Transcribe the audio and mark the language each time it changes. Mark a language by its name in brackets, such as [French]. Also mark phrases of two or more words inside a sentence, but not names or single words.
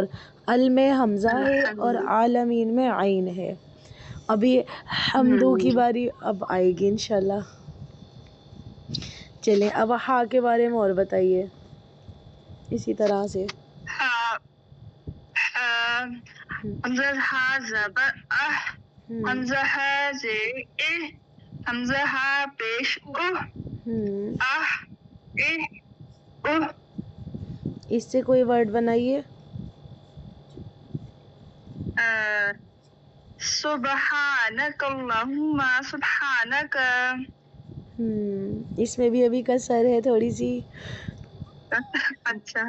[Urdu] ال میں حمزہ ہے اور عالمین میں عین ہے. ابھی حمدو کی باری اب آئے گی [Arabic] انشاءاللہ. [Urdu] چلیں اب ہا کے بارے میں اور بتائیے اسی طرح سے. حمزہ ہا زبر اہ، حمزہ ہا زیر اہ، حمزہ ہا پیش اہ، اہ اہ اہ. اس سے کوئی ورڈ بنائیے. [Arabic] سبحانک اللہم، سبحانک. [Urdu] اس میں بھی ابھی کسر ہے تھوڑی سی. اچھا